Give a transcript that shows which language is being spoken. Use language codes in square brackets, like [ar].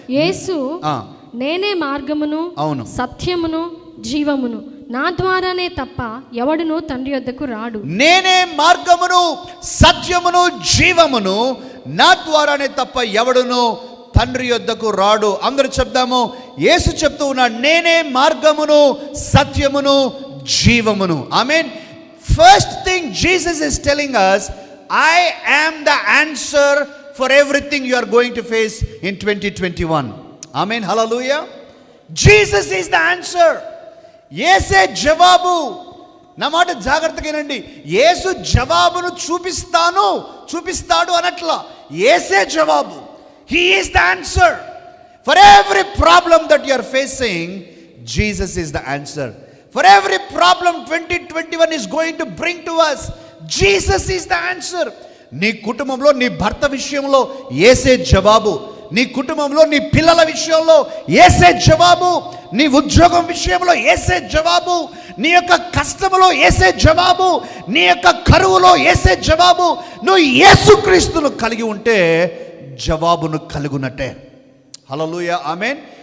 [te] యేసు నేనే మార్గమును అవును సత్యమును జీవమును, నా ద్వారానే తప్ప ఎవడును తండ్రి యొద్దకు రాడు. నేనే మార్గమును సత్యమును జీవమును, నా ద్వారానే తప్ప ఎవడును తండ్రి యొద్దకు రాడు. అందరూ చెప్దాము, యేసు చెప్తూ ఉన్నాడు, నేనే మార్గమును సత్యమును జీవమును. ఆమేన్. [en] First thing Jesus is telling us, I am the answer for everything you are going to face in 2021. Amen, hallelujah. Jesus is the answer. [te] యేసే జవాబు. నా మాట జాగ్రత్తగా వినండి, యేసు జవాబును చూపిస్తాడు అనట్లా, యేసే జవాబు. [en] He is the answer. For every problem that you are facing, Jesus is the answer. For every problem 2021 is going to bring to us, Jesus is the answer. [te] నీ కుటుంబంలో నీ భర్త విషయంలో యేసే జవాబు, నీ కుటుంబంలో నీ పిల్లల విషయంలో యేసే జవాబు, నీ ఉద్యోగం విషయంలో యేసే జవాబు, నీ యొక్క కష్టములో యేసే జవాబు, నీ యొక్క కరువులో యేసే జవాబు. నువ్వు యేసుక్రీస్తును కలిగి ఉంటే జవాబును కలుగునట్టే. హల్లెలూయా, ఆమేన్.